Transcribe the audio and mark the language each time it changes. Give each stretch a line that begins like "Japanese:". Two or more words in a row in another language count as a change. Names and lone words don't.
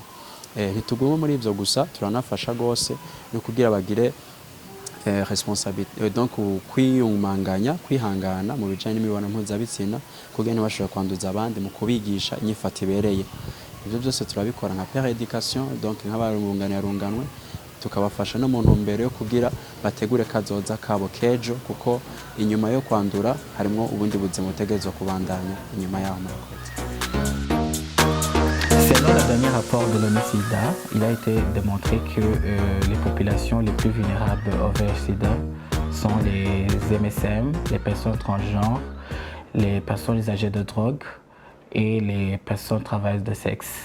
Rundi: Ntitugume muri ibyo gusa, turanafasha rwose no kugira bagire responsabilité, donc kwihangana mu bijyanye n'imibonano mpuzabitsina kugira ntibashobore kwanduza abandi, mu kubigisha inyifato ibereye. Ibyo byose turabikora nka péréducation, donc nk'abarunganwe tukabafasha no mu ntumbero yo kugira bategure kazoza kabo kejo, kuko inyuma yo kwandura harimo ubundi buzima butegerezwa kubandanya inyuma yaho.
French: Selon le dernier rapport de l'ONU-SIDA, il a été démontré que les populations les plus vulnérables au VIH-SIDA sont les MSM, les personnes transgenres, les personnes âgées de drogue et les personnes travailleuses de sexe.